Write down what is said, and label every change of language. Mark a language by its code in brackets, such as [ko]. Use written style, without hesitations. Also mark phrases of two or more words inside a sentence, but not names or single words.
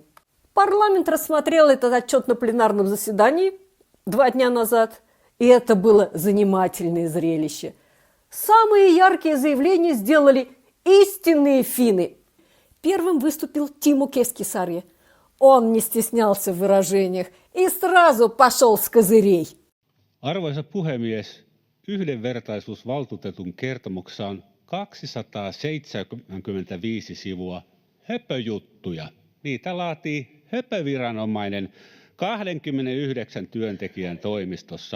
[ru] Парламент рассмотрел этот отчет на пленарном заседании 2 дня назад, и это было занимательное зрелище. Самые яркие заявления сделали истинные финны. Первым выступил Тимо Кескисарье. Он не стеснялся в выражениях и сразу пошел с козырей. [fi] Arvoisa puhemies, yhdenvertaisuusvaltuutetun kertomuksessa on 275 sivua höpöjuttuja. Niitä laatii höpöviranomainen 29 työntekijän toimistossa.